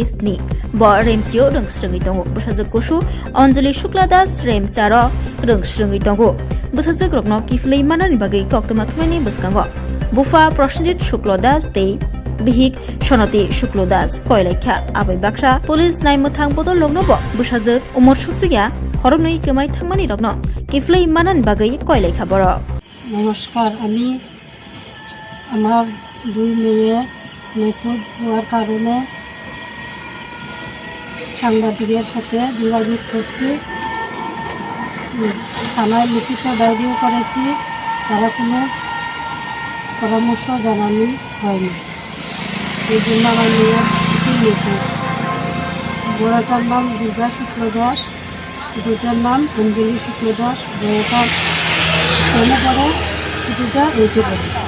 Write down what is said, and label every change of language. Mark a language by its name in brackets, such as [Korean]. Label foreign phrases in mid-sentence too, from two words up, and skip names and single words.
[Kok Borok] Ni Bor Remsio Rungsrungi Tongo Busazak Kushu Anjali Shukladas Rem Charo Rungsrungi Tongo Busazak Rokno Kiflei Manani Bagai Koktomathmani Buskango Bufa Proshnjit Shukladas Te Bihik Shonati Shukladas Koilekha Abai Baksha Police Naimuthang Bodol Lognobo Busazak Umar Shuksugia Khoroknoi Kamai Thangmani Rokno Kiflei Manani Bagai Koilekha Boro [Bangla] নমস্কার আমি আমার দুই মেয়ে নিখোঁজ হওয়ার কারণে সাংবাদিকের সাথে যোগাযোগ করছি থানায় লিখিত ডায়েরিও করেছি তারা কোনো পরামর্শ জানানি হয়নি এই জন্য আমার মেয়ের নিখোঁজ বড়টার নাম দুর্গা শুক্ল দাস ছোটটার নাম অঞ্জলি শুক্ল দাস বড়টা মনে পড়ে ছোটটা এইটি পড়ে